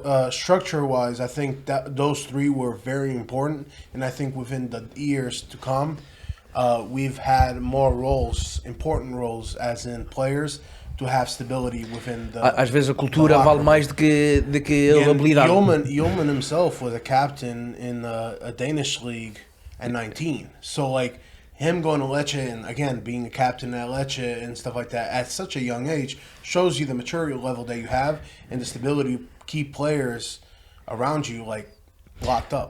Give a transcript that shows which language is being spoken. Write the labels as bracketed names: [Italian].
[English] Structure wise, I think that those three were very important, and I think within the years to come, we've had more roles, important roles, as in players, to have stability within the. [Portuguese] Às vezes a cultura vale mais do que a [English] And [Portuguese] habilidade. [English] Yeoman himself was a captain in a Danish league at 19. So like him going to Lecce and again being a captain at Lecce and stuff like that at such a young age shows you the maturity level that you have and the stability to keep players around you like locked up.